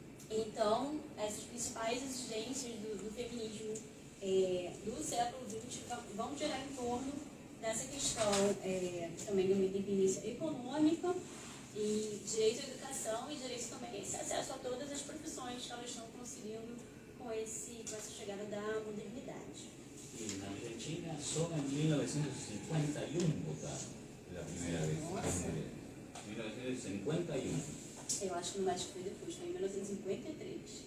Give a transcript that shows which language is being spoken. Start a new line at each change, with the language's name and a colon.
Portuguese: Então, essas principais exigências do feminismo do século XX vão girar em torno dessa questão também de uma independência econômica e direito à educação e direito também a esse acesso a todas as profissões que elas estão conseguindo com essa chegada da modernidade.
Spanish: Y en Argentina solo en 1951 votaron la primera vez. 1951.
Portuguese: Eu acho que no México foi depois, foi em 1953.